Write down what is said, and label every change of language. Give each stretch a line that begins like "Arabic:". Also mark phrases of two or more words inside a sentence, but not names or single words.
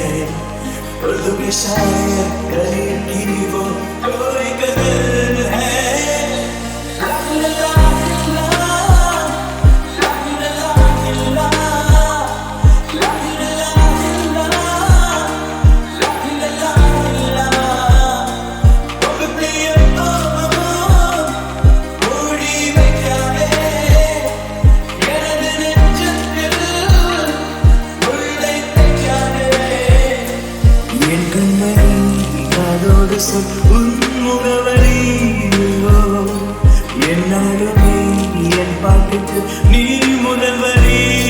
Hindi: उर्दू के शायर गले की वो कोई कदर है ला ला ला ला, ला ला ला ला, ला ला ला ला, ला ला ला।
Tamil: पगड़ियों மூடி வைக்காதே எனது நெஞ்சத்தில் உள்ளே தைக்காதே என் கண்மணி காதோடு சொல் உன் முகவரி என்னாலுமே என் பாட்டுக்கு நீ முதல் வரி